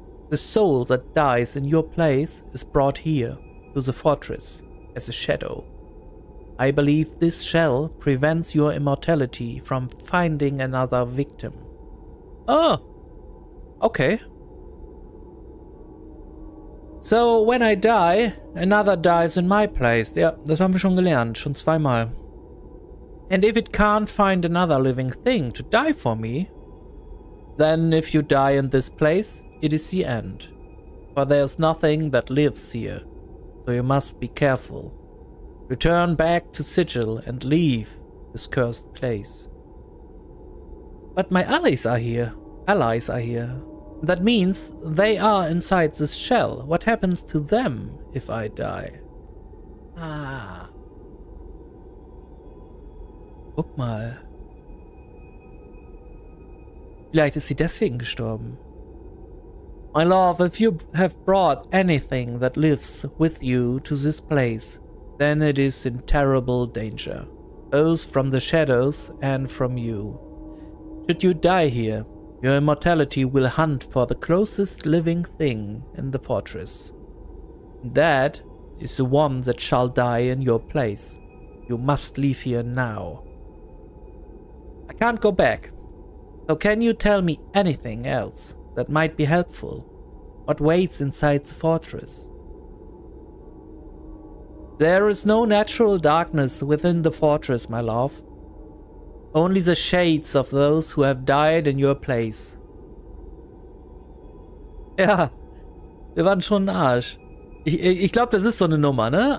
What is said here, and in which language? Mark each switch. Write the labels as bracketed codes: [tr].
[en] The soul that dies in your place is brought here, to the fortress, as a shadow. I believe this shell prevents your immortality from finding another victim. Oh, okay. So, when I die, another dies in my place. [de] Ja, das haben wir schon gelernt, schon zweimal. [en] And if it can't find another living thing to die for me, then if you die in this place, it is the end. For there's nothing that lives here, so you must be careful. Return back to Sigil and leave this cursed place. But my allies are here. That means they are inside this shell. What happens to them if I die? Ah. [de] Guck mal. Vielleicht ist sie deswegen gestorben. [en] My love, if you have brought anything that lives with you to this place, then it is in terrible danger, both from the shadows and from you. Should you die here, your immortality will hunt for the closest living thing in the fortress. That is the one that shall die in your place. You must leave here now. I can't go back. So can you tell me anything else that might be helpful? What waits inside the fortress? There is no natural darkness within the fortress, my love. Only the shades of those who have died in your place. [de] Ja, wir waren schon ein Arsch. Ich glaube, das ist so eine Nummer, ne?